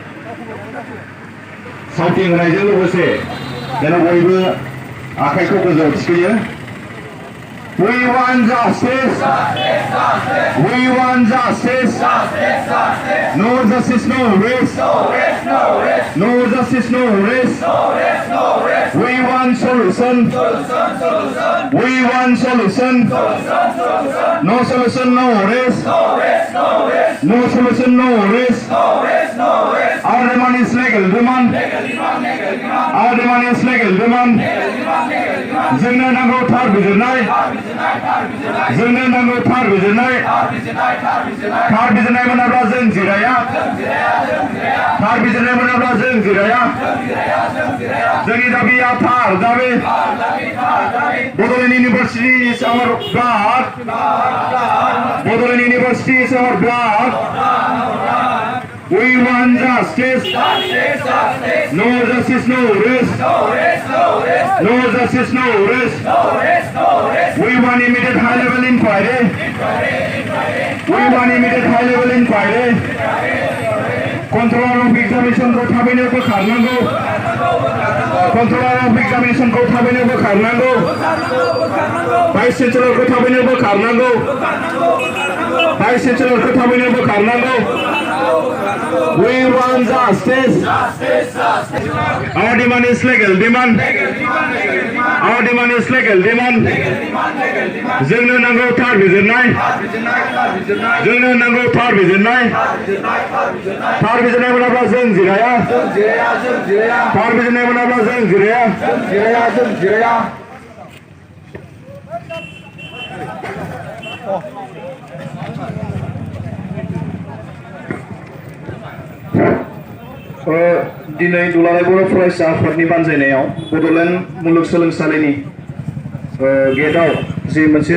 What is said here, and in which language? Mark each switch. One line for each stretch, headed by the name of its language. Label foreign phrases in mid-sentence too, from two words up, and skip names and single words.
Bodo: सावथिं होनायजों लोगोसे जेन बयबो आखाइखौ गोजौआव थिखोयो
English: We want justice. We want justice. No justice, no risk. No justice, no risk. We want solution. We want solution. No solution, no risk. No solution, no risk. Our demand is legal demand. Our demand is legal demand.
Bodo: जोंनो नांगौ थार बिजिरनाय जोंनो नांगौ थार बिजिरनाय मोनाब्ला जों जिराया थार बिजिरनाय मोनाब्ला जों जिराया जोंनि दाबिया थार दाबि
English: Bodoland University is our blood. Bodoland University is our blood. We want justice. No justice, no risk. No justice, no risk. We want immediate high-level inquiry. We want immediate high-level inquiry. Controller of examination
Bodo: को थाबैनो बोखारनांगौ.
English: Controller of examination
Bodo: को थाबैनो बोखारनांगौ. Vice Chancellor को थाबैनो बोखारनांगौ. Vice Chancellor को थाबैनो बोखारनांगौ.
English: We want justice. Our demand is legal demand. Our demand is legal demand.
Bodo: जोंनो नांगौ थार बिजिरनाय. जोंनो नांगौ थार बिजिरनाय. थार बिजिरनाय मोनाब्ला जों जिराया. थार बिजिरनाय मोनाब्ला जों जिराया. दिनै दुलाराय बर' फरायसा आफादनि बानजायनायाव बड'लेण्ड मुलुगसोलोंसालिनि गेटआव जि मोनसे